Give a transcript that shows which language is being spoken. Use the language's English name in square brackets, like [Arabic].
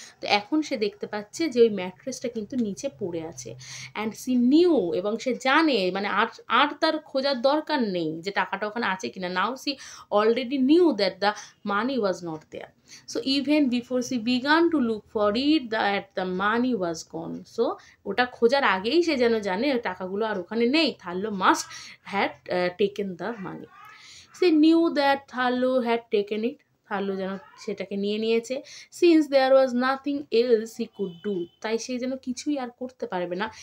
[Bangla] তো এখন সে দেখতে পাচ্ছে যে ওই ম্যাট্রেসটা কিন্তু নিচে পড়ে আছে। [English] and she knew, [Bangla] এবং সে জানে, মানে আর তার খোঁজার দরকার নেই যে টাকাটা ওখানে আছে কিনা। [English] Now she already knew that the money was not there. So even before she began to look for it, that the money was gone. [Bangla] So ওটা খোঁজার আগেই সে যেন জানে টাকাগুলো আর ওখানে নেই। [English] Thurlow must had taken the money. সে knew that Thurlow had taken it, [Bangla] থার্লো যেন সেটাকে নিয়ে নিয়েছে। [English] since there was nothing else he could do, [Bangla] তাই সে যেন কিছুই আর করতে পারবে না।